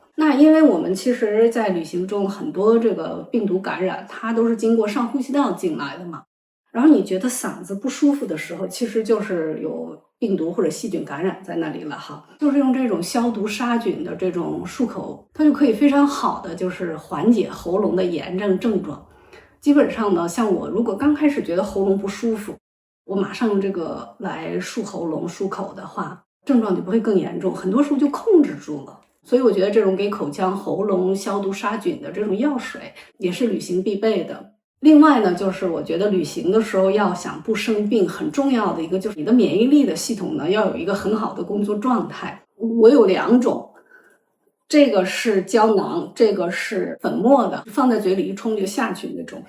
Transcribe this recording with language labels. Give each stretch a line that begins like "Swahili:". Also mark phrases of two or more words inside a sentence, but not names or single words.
Chinese: 那因為我們其實在旅行中很多這個病毒感染它都是經過上呼吸道進來的嘛，然後你覺得嗓子不舒服的時候，其實就是有病毒或者細菌感染在那裡了哈，就是用這種消毒殺菌的這種漱口，它就可以非常好的就是緩解喉嚨的炎症症狀。基本上呢，像我如果剛開始覺得喉嚨不舒服，我馬上用這個來漱喉嚨漱口的話，症狀就不會更嚴重，很多時候就控制住了。所以我覺得這種給口腔喉嚨消毒殺菌的這種藥水也是旅行必備的。另外呢，就是我覺得旅行的時候要想不生病，很重要的一个就是你的免疫力的系統呢要有一個很好的工作狀態。我有2種，這個是膠囊，這個是粉末的，放在嘴裡一沖就下去那種。